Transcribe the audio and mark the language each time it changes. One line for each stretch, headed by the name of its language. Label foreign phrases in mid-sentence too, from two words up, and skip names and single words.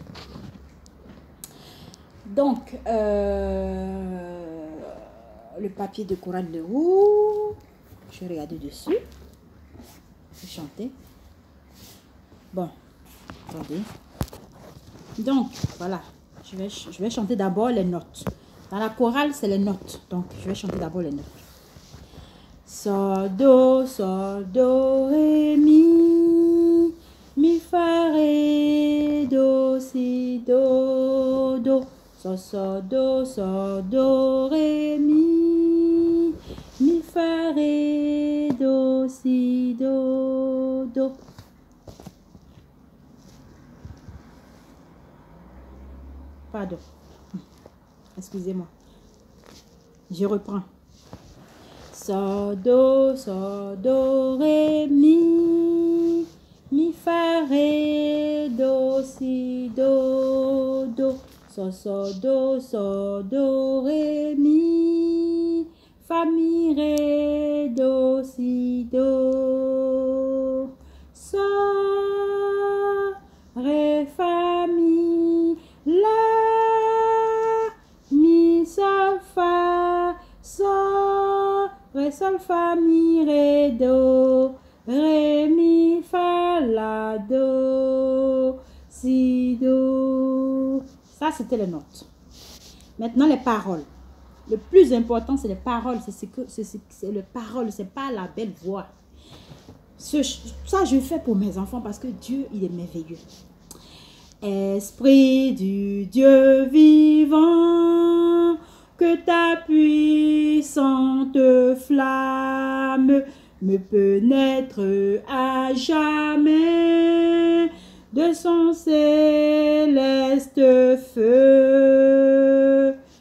French: Donc, le papier de chorale de où? Je vais regarder dessus. Je vais chanter. Bon, attendez. Donc, voilà. Je vais chanter d'abord les notes. Dans la chorale, c'est les notes. Donc, je vais chanter d'abord les notes. Sol, do, ré, mi, fa, ré, do, si, do. Sol, do, ré, mi, fa, ré, do, si, do. Pardon. Excusez-moi. Je reprends. Sol, do, ré, mi, fa, ré, do, si, do. Sol, do, ré, mi, fa, mi, ré, do, si, do. Sol, ré, fa, mi, la, mi, sol, fa, sol, ré, sol, fa, mi, ré, do, ré, mi, fa, la, do, si, do. Ça, c'était les notes. Maintenant, les paroles. Le plus important, c'est les paroles. C'est les paroles, c'est pas la belle voix. Ça, je fais pour mes enfants parce que Dieu, il est merveilleux. Esprit du Dieu vivant, que ta puissante flamme me pénètre à jamais de son céleste feu.